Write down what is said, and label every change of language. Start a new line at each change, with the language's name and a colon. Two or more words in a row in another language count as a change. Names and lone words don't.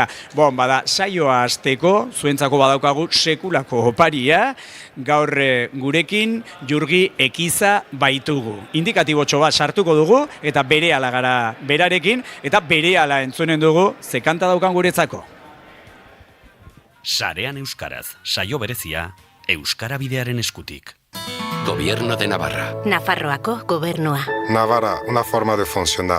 Basque: Bada, saioa hasteko, zuentzako badaukagu sekulako oparia, gaur gurekin Jurgi Ekiza baitugu. Indikatibotxo bat sartuko dugu, eta berehala gara berarekin, eta berehala entzunen dugu, ze kanta daukan guretzako. Sarean euskaraz, saio berezia, Euskara Bidearen eskutik.
Spanish: Gobierno de Navarra.
Basque: Nafarroako gobernua.
Spanish: Navarra, una forma de funcionar.